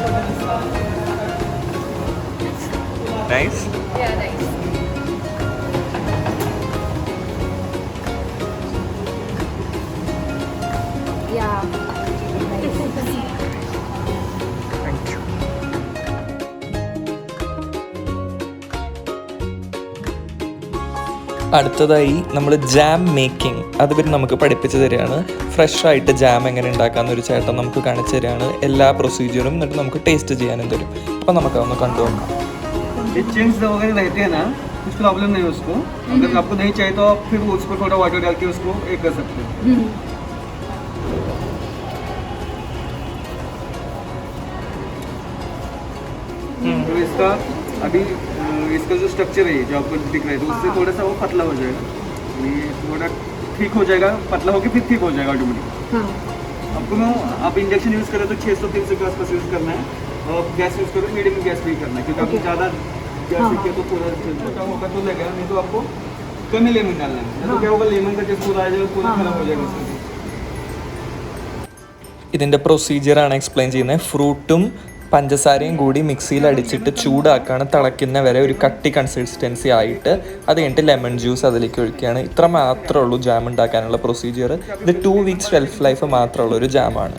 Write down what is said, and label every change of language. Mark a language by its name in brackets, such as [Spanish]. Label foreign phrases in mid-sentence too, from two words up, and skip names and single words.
[English] nice. Yeah, nice. Yeah. Thank you. [Malayalam] അടുത്തതായി നമ്മൾ [English] jam making [Malayalam] അത് ഇവർ നമുക്ക് പഠിപ്പിച്ചു തരികയാണ്. ഫ്രഷ് ആയിട്ട് ജാം എങ്ങനെ ഉണ്ടാക്കാമെന്നൊരു ചേട്ടൻ നമുക്ക് കാണിച്ചു തരികയാണ്. എല്ലാ പ്രൊസീജിയറും എന്നിട്ട് നമുക്ക് ടേസ്റ്റ് ചെയ്യാനും തരും. അപ്പം നമുക്കതൊന്ന് കണ്ടു നോക്കാം. [Hindi] ये चिंग्स वगैरह रहते हैं ना, कुछ प्रॉब्लम नहीं है उसको। अगर आपको नहीं चाहिए तो आप फिर उसको थोड़ा वाटर डाल के उसको एक कर सकते हो। तो इसका अभी इसका जो स्ट्रक्चर है जो आपको दिख रहा है, तो उससे थोड़ा सा वो पतला हो जाएगा। ये थोड़ा ठीक हो जाएगा, पतला होकर फिर ठीक हो जाएगा ऑटोमेटिक। आपको मैं आप इंडक्शन यूज़ करें तो 600-300 के आसपास यूज़ करना है, और गैस यूज़ करें [English] medium gas [Hindi] पे ही करना है, क्योंकि आपको ज़्यादा गैस रखिए तो पूरा छोटा होगा तो लगेगा, नहीं तो आपको कम ही लेमन डालना है, नहीं तो क्या होगा लेमन का टेस्ट पूरा आ जाएगा, पूरा खराब हो जाएगा उसका। [Malayalam] ഇതിൻ്റെ പ്രൊസീജിയറാണ് എക്സ്പ്ലെയിൻ ചെയ്യുന്നത്. ഫ്രൂട്ടും പഞ്ചസാരയും കൂടി മിക്സിയിൽ അടിച്ചിട്ട് ചൂടാക്കാണ്, തിളയ്ക്കുന്ന വരെ ഒരു കട്ടി കൺസിസ്റ്റൻസി ആയിട്ട് അത് കഴിഞ്ഞിട്ട് [English] lemon juice [Malayalam] അതിലേക്ക് ഒഴിക്കുകയാണ്. ഇത്ര മാത്രമേ ഉള്ളൂ ജാം ഉണ്ടാക്കാനുള്ള പ്രൊസീജിയർ. ഇത് [English] 2 weeks shelf life [Malayalam] മാത്രമുള്ള ഒരു ജാമാണ്.